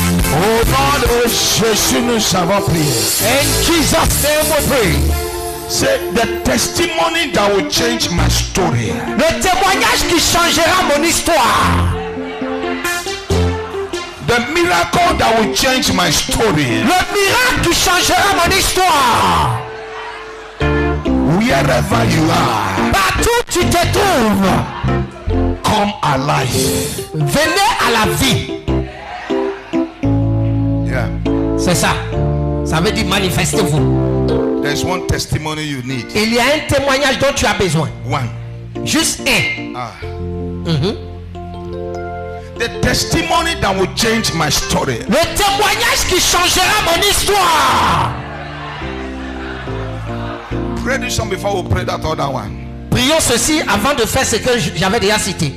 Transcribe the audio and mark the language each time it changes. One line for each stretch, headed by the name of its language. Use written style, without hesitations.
French: Au nom de Jésus, nous avons prié.
English: In Jesus' name we pray. Say the testimony that will change my story.
French: Le témoignage qui changera mon histoire.
English: The miracle that will change my story.
French: Le miracle qui changera mon histoire.
English: Wherever you are,
French: Partout tu te trouves,
English: come alive.
French: venez à la vie. Yeah. C'est ça. Ça veut dire manifestez-vous.
English: There's one testimony you need.
French: Il y a un témoignage dont tu as besoin.
English: One.
French: Juste un. Ah.
English: The testimony that will change my story.
French: Le témoignage qui changera mon histoire.
English: Pray this one before we pray that other one.
French: Prions ceci avant de faire ce que j'avais déjà cité.